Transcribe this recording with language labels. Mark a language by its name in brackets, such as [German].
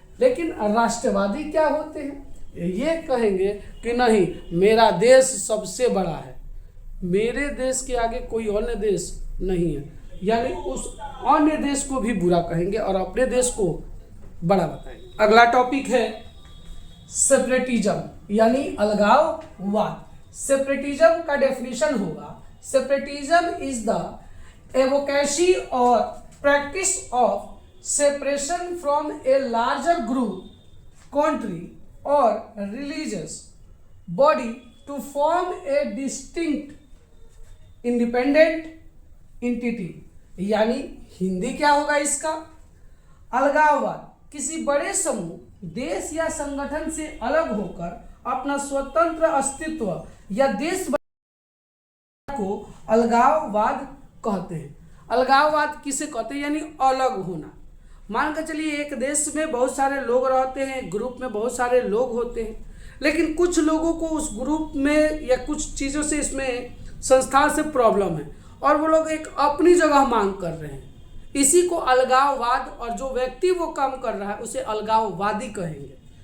[Hindi] लेकिन राष्ट्रवादी क्या होते हैं, ये कहेंगे कि नहीं, मेरा देश सबसे बड़ा है, मेरे देश के आगे कोई अन्य देश नहीं है, यानी उस अन्य देश को भी बुरा कहेंगे और अपने देश को बड़ा बताएंगे। अगला टॉपिक है सेपरेटिज्म, यानी अलगाववाद। सेपरेटिज्म का डेफिनेशन होगा, [English] Separatism is the advocacy or practice of separation from a larger group, country or religious body to form a distinct independent entity। [Hindi] यानी हिंदी क्या होगा इसका, अलगाववाद किसी बड़े समूह, देश या संगठन से अलग होकर अपना स्वतंत्र अस्तित्व या देश को अलगाववाद कहते हैं। अलगाववाद किसे कहते हैं, यानी अलग होना। मान कर चलिए एक देश में बहुत सारे लोग रहते हैं, ग्रुप में बहुत सारे लोग होते हैं, लेकिन कुछ लोगों को उस ग्रुप में या कुछ चीज़ों से, इसमें संस्था से प्रॉब्लम है और वो लोग एक अपनी जगह मांग कर रहे हैं, इसी को अलगाववाद, और जो व्यक्ति वो काम कर रहा है उसे अलगाववादी कहेंगे।